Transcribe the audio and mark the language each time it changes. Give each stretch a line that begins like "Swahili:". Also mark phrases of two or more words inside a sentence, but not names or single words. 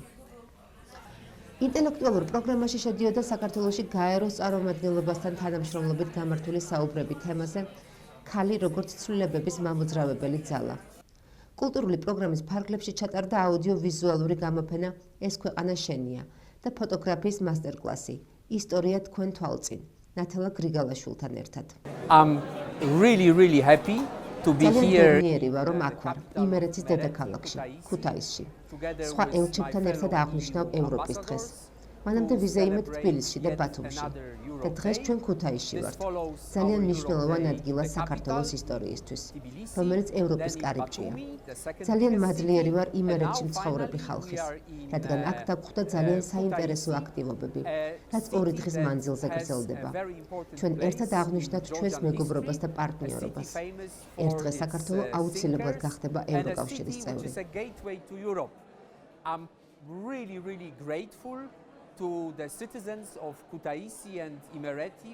Georgian: ინტელექტუალურ პროგრამაში შედიოდა საქართველოში გაეროს წარმომადგენლობასთან თანამშრომლობით გამართული საუბრები თემაზე ქალი როგორც ცვლილებების მამოძრავებელი ძალა. კულტურული პროგრამის ფარგლებში ჩატარდა აუდიო-ვიზუალური გამოფენა ეს ქვეყანა შენია და ფოტოგრაფიის მასტერკლასი ისტორია თქვენ თვალწინ ნათალა გრიგალაშვილთან ერთად.
English: I'm really happy to be here.
Georgian: ძალიან ვარ რომ აქ ვარ, იმერეთის დედაქალაქში, ქუთაისში. სხვა ელჩებთან ერთად აღნიშნავ ევროპის დღეს. მანამდე ვიზეიმეთ თბილისში და ბათუმში და დღეს ჩვენ ქუთაისში ვართ. ძალიან მნიშვნელოვან ადგილას საქართველოს ისტორიისთვის, რომელიც ევროპის კარიბჭეა. ძალიან მადლიერი ვარ იმერეთში მცხოვრები ხალხის, რადგან აქ დაგხვდა ძალიან საინტერესო აქტივობები, რაც ორი დღის მანძილზე გრძელდება. ჩვენ ერთად აღნიშნავთ ჩვენს მეგობრობას და პარტნიორობას. ერთ დღეს საქართველო აუცილებლად გახდება ევროკავშირის წევრი.
English: I'm really grateful to the citizens of Kutaisi and Imereti